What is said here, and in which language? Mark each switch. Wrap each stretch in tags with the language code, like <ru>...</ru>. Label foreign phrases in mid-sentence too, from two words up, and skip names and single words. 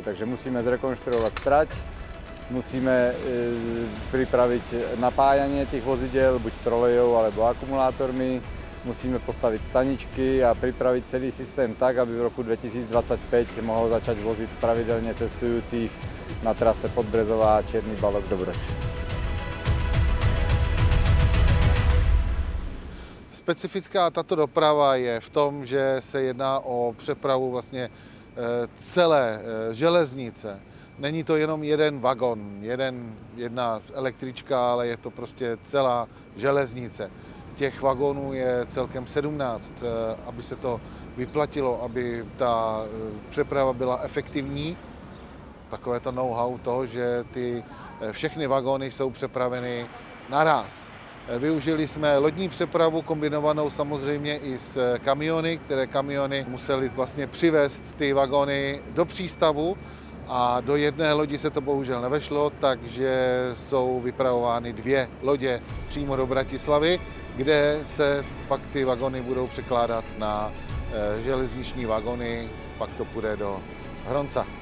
<sk>Takže musíme zrekonštruovať trať, musíme pripraviť napájanie tých vozidel, buď trolejou alebo akumulátormi, musíme postaviť staničky a pripraviť celý systém tak, aby v roku 2025 mohol začať voziť pravidelne cestujúcich na trase Podbrezová Čierny Balog Dobroč.</sk> <cs>Specifická tato doprava je v tom, že se jedná o přepravu vlastně celé železnice. Není to jenom jeden vagon, jedna električka, ale je to prostě celá železnice. Těch vagonů je celkem 17, aby se to vyplatilo, aby ta přeprava byla efektivní. Takové to know-how toho, že ty všechny vagóny jsou přepraveny naraz. Využili jsme lodní přepravu kombinovanou samozřejmě i s kamiony, které kamiony museli vlastně přivést ty vagony do přístavu a do jedné lodi se to bohužel nevešlo, takže jsou vypravovány 2 lodě přímo do Bratislavy, kde se pak ty vagony budou překládat na železniční vagony, pak to půjde do Hronca.</cs>